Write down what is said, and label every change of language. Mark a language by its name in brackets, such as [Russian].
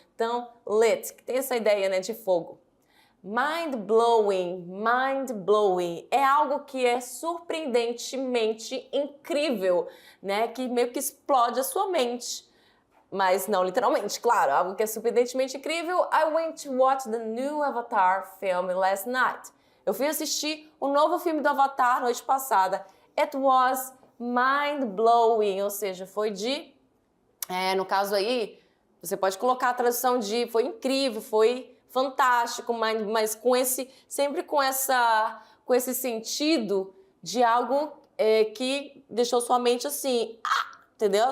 [Portuguese] Então, lit, que tem essa ideia, né, de fogo. Mind-blowing, mind-blowing é algo que é surpreendentemente incrível, né, que meio que explode a sua mente. Mas não literalmente, claro, algo que é surpreendentemente incrível. [English] I went to watch the new Avatar film last night. [Portuguese] Eu fui assistir o novo filme do Avatar noite passada. [English] It was mind-blowing, [Portuguese] ou seja, foi de... no caso aí, você pode colocar a tradução de foi incrível, foi fantástico, mas com sempre com esse sentido de algo que deixou sua mente assim, entendeu?